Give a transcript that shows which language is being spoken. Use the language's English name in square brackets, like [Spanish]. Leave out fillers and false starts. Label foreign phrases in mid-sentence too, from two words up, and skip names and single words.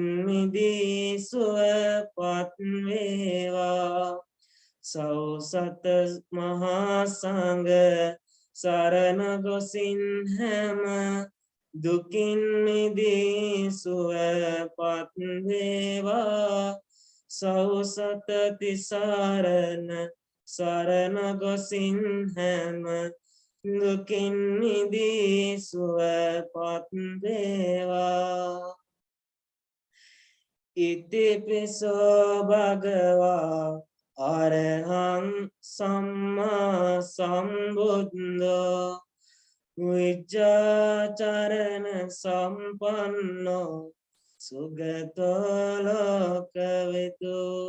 [Sinhala] මිදී සුවපත් වේවා සෞසත මහා සංඝ සරණ ගොසින් හැම දුකින් මිදී සුවපත් වේවා සෞසත තිසරණ සරණ ගොසින් හැම දුකින් මිදී සුවපත් වේවා [Pali] ඉතිපිසෝ භගවා අරහං සම්මා සම්බුද්ධෝ විජ්ජාචරණ සම්පන්නෝ සුගතෝ ලෝකවිදු